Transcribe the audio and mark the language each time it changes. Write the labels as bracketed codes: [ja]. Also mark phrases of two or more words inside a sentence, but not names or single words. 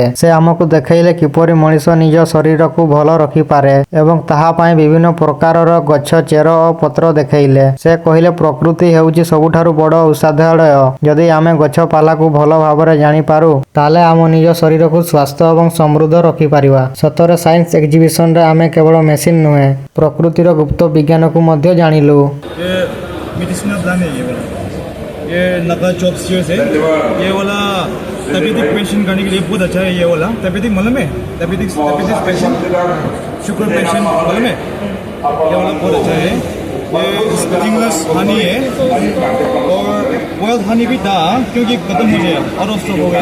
[or] ସେ ଆମକୁ ଦେଖେଇଲେ କିପରି ମଣିଷ ନିଜ ଶରୀରକୁ ଭଲ ରଖିପାରେ ଏବଂ ତାହା ପାଇଁ ବିଭିନ୍ନ ପ୍ରକାରର ଗଛ ଚେର ଓ ପତ୍ର ଦେଖେଇଲେ। ସେ କହିଲେ ପ୍ରକୃତି ହେଉଛି ସବୁଠାରୁ ବଡ଼ ଔଷଧାଳୟ। ଯଦି ଆମେ ଗଛ ପାଲାକୁ ଭଲ ଭାବରେ ଜାଣିପାରୁ ତାହେଲେ ଆମ ନିଜ ଶରୀରକୁ ସ୍ୱାସ୍ଥ୍ୟ ଏବଂ ସମୃଦ୍ଧ ରଖିପାରିବା। ସତରେ [en] science exhibitionରେ [or] ଆମେ କେବଳ ମେସିନ ନୁହେଁ, ପ୍ରକୃତିର ଗୁପ୍ତ ବିଜ୍ଞାନକୁ ମଧ୍ୟ ଜାଣିଲୁ। [en] medicinal plant [hi] है ये नगा चॉप्स है। ये वाला [en] diabetic patient [hi] करने के लिए बहुत अच्छा है। ये वाला डायबिटिक मालूम है, [en] diabetic patient, sugar patient [hi] मालूम है, ये वाला बहुत अच्छा है। ये [en] stimulus honey [hi] है और [en] wild honey [hi] भी था क्योंकि खत्म हो गया और स्टॉक हो गया।